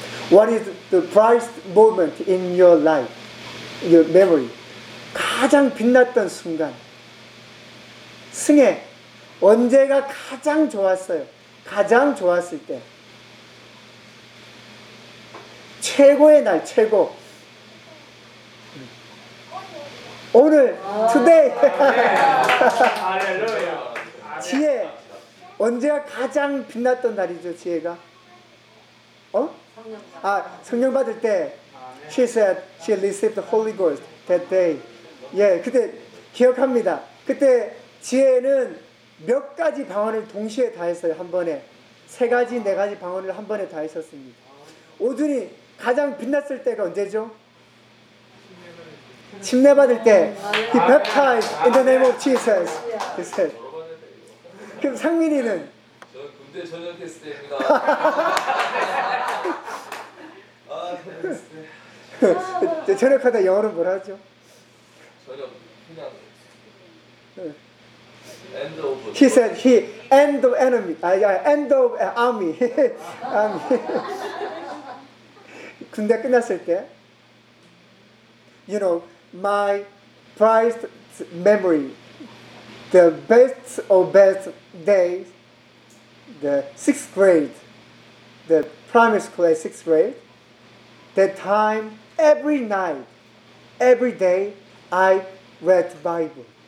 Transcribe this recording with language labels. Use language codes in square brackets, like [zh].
[en] What is the brightest moment in your life, your memory? [ko] 가장 빛났던 순간. 승혜, 언제가 가장 좋았어요? 가장 좋았을 때. 최고의 날, 최고. 오늘, [en] today. [ko] 할렐루야. 지혜, 언제가 가장 빛났던 날이죠, 지혜가? 어? 아, 성령 받을 때. [en] She said she received the Holy Ghost that day. [ko] 예, 그때 기억합니다. 그때 지혜는 몇 가지 방언을 동시에 다 했어요, 한 번에. 세 가지, 네 가지 방언을 한 번에 다 했었습니다. 오준이 가장 빛났을 때가 언제죠? 침례 받을 때. [en] He baptized in the name of Jesus. He said. [ko] 그럼 상민이는? 저 군대 전역했을 때입니다. 전역하다 영어로 뭐라 하죠? 전역 그냥 [en] end of he said he end of enemy 아야 end of army [ko] 아, 군대 끝났을 때 [en] you know my prized memory the best of best days the sixth grade the primary school at sixth grade that time every night every day I read Bible.